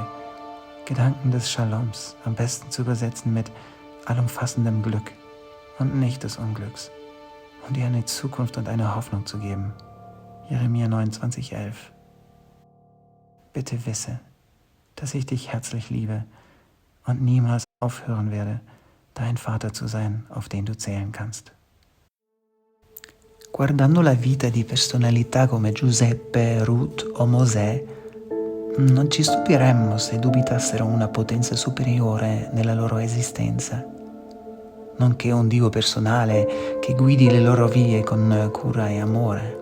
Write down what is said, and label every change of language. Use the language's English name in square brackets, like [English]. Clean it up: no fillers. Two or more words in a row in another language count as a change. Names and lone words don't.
[German] Gedanken des Shaloms, am besten zu übersetzen mit allumfassendem Glück und nicht des Unglücks, um dir eine Zukunft und eine Hoffnung zu geben. Jeremia 29,11. Bitte wisse, dass ich dich herzlich liebe und niemals aufhören werde, dein Vater zu sein, auf den du zählen kannst. [Italian] Guardando la vita di personalità come Giuseppe, Ruth o Mosè, non ci stupiremmo se dubitassero una potenza superiore nella loro esistenza, nonché un Dio personale che guidi le loro vie con cura e amore.